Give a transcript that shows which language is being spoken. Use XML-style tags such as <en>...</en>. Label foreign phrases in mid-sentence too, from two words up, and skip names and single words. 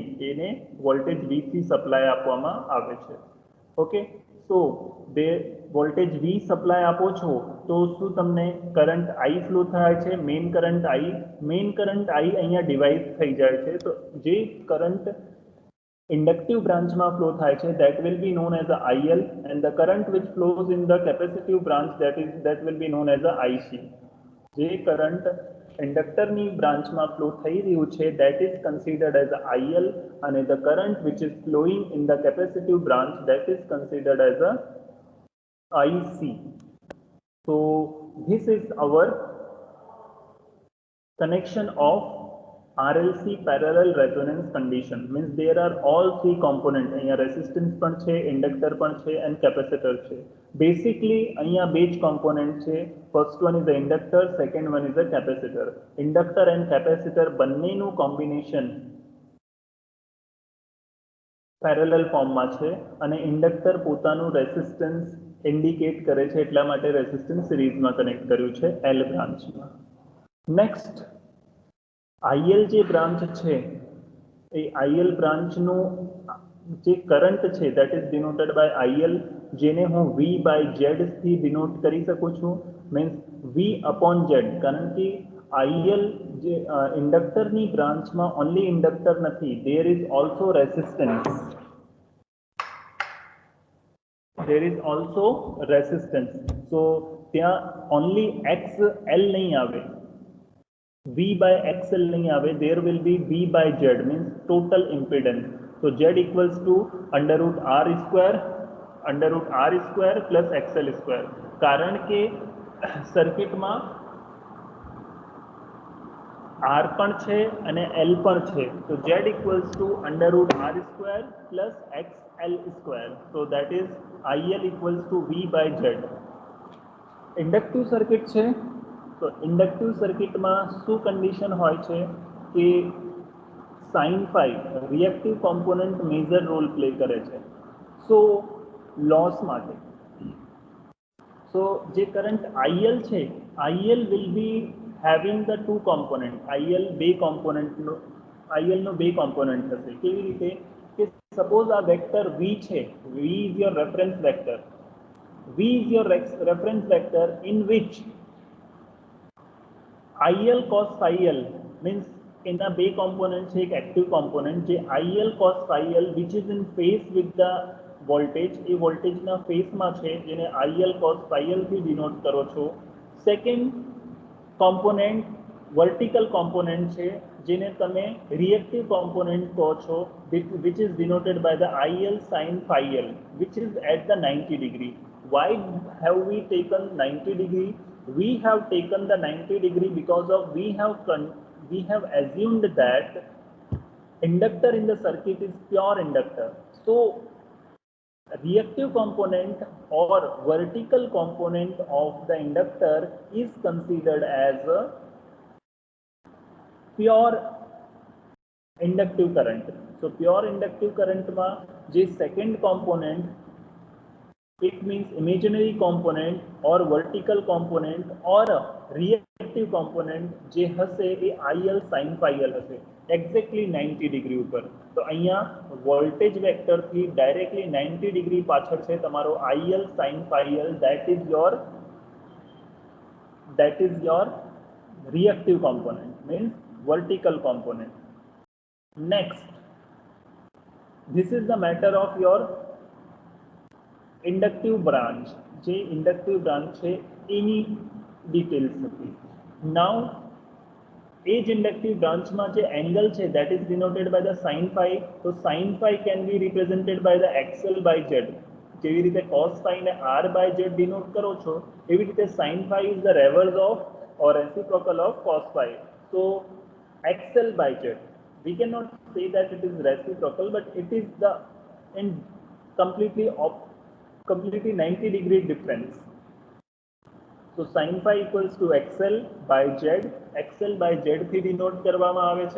<gu>એને વોલ્ટેજ V થી સપ્લાય આપવામાં આવે છે. ઓકે, સો બે વોલ્ટેજ V સપ્લાય આપો છો તો શું તમને</gu> <en>current I flow</en> <gu>થાય છે,</gu> <en>main current I</en> <gu>અહીંયા ડિવાઇડ થઈ જાય છે. તો જે</gu> <en>current inductive branchમાં flow</en> <gu>થાય છે</gu> <en>that will be known as a IL and the current which flows in the capacitive branch that will be known as a IC.</en> <gu>જે</gu> <en>current inductorની branchમાં flow</en> <gu>થઈ રહ્યું છે</gu> <en>that is considered as a IL, અને the current which is flowing in the capacitive branch that is considered as a IC. So this is our connection of RLC parallel resonance condition. Means there are all three components.</en> <gu>અહીંયા resistance પણ છે, inductor પણ છે</gu> <en>and capacitor</en> <gu>છે. Basically અહીંયા બે જ component છે.</gu> <en>First one is the inductor, second one is the capacitor. Inductor and capacitor</en> <gu>બંનેનું combination</gu> <en>parallel formમાં</en> <gu>છે અને ઇન્ડક્ટર પોતાનું</gu> <en>resistance indicate</en> <gu>કરે છે, એટલા માટે</gu> <en>resistance seriesમાં connect</en> <gu>કર્યું છે L બ્રાન્ચમાં. નેક્સ્ટ IL જે બ્રાન્ચ છે એ IL બ્રાન્ચનું જે કરંટ છે</gu> <en>that is denoted by IL,</en> <gu>જેને હું V by Z થી ડિનોટ કરી શકું છું. મીન્સ V upon Z, કારણ કે IL જે ઇન્ડક્ટરની બ્રાન્ચમાં</gu> <en>only inductor</en> <gu>નથી,</gu> <en>there is also resistance.</en> <gu>So ત્યાં only XL નહીં આવે, V by XL નહીં આવે,</gu> <en>there will be V by Z, means total impedance. So Z equals to under root R square plus XL square.</en> <gu>કારણ કે સર્કિટમાં R પણ છે અને L પણ છે, તો</gu> <en>Z equals to under root R square plus XL square, so that is IL equals to V by Z. inductive circuit</en> <gu>છે, તો</gu> <en>inductive circuitમાં</en> <gu>શું કન્ડિશન હોય છે કે</gu> <en>sine phi reactive component major role play</en> <gu>કરે છે.</gu> <en>so loss</en> <gu>માટે જે કરંટ IL છે,</gu> <en>IL will be having the two component,</en> <gu>IL</gu> <en>બે componentનો</en> <gu>IL નો બે કોમ્પોનન્ટ હશે. કેવી રીતે કે સપોઝ આ વેક્ટર V છે,</gu> <en>V is your reference vector, V is your reference vector in which IL cos phi L means</en> <gu>એના બે કોમ્પોનન્ટ છે, એક એક્ટિવ કોમ્પોનન્ટ જે</gu> <en>IL cos phi L which is in phase with the વોલ્ટેજ,</en> <gu>એ વોલ્ટેજના ફેઝમાં છે જેને IL cos phi L થી ડિનોટ કરો છો.</gu> <en>second component vertical component</en> <gu>છે જેને તમે</gu> <en>reactive component</en> <gu>કહો છો,</gu> <en>which is denoted by the IL sin phi L which is at the 90 degree. Why have we taken 90 degree? We have taken the 90 degree because of we have assumed that inductor in the circuit is pure inductor. So reactive component or vertical component of the inductor is considered as a pure inductive current. So pure inductive current માં જે second component, it means imaginary component or vertical component or reactive component</en> <gu>જે હશે એ</gu> <en>IL sin phi L હશે exactly 90 degree ઉપર.</en> <gu>તો અહીંયા</gu> <en>voltage vector</en> <gu>થી ડાયરેક્ટલી 90 ડિગ્રી પાછળ છે તમારો IL sin phi L,</gu> <en>that is your reactive component, means vertical component. Next, this is the matter of your inductive branch.</en> <gu>જે</gu> <en>inductive branch</en> <gu>છે એની ડિટેલ્સ હતી.</gu> <en>નાઉ</en> <gu>એ જ</gu> <en>inductive branchમાં</en> <gu>જે એંગલ છે</gu> <en>that is denoted by the sin phi, તો sin phi can be represented by the XL by Z.</en> <gu>જેવી રીતે</gu> <en>cos phi</en> <gu>ને R by Z ડિનોટ કરો છો, એવી રીતે</gu> <en>sin phi is the reverse of or reciprocal of cos phi. So XL by Z, we cannot say that it is reciprocal, but it is the in completely 90 degree difference. So sin phi equals to XL by Z, XL by Z</en> <gu>થી ડિનોટ કરવામાં આવે છે.</gu>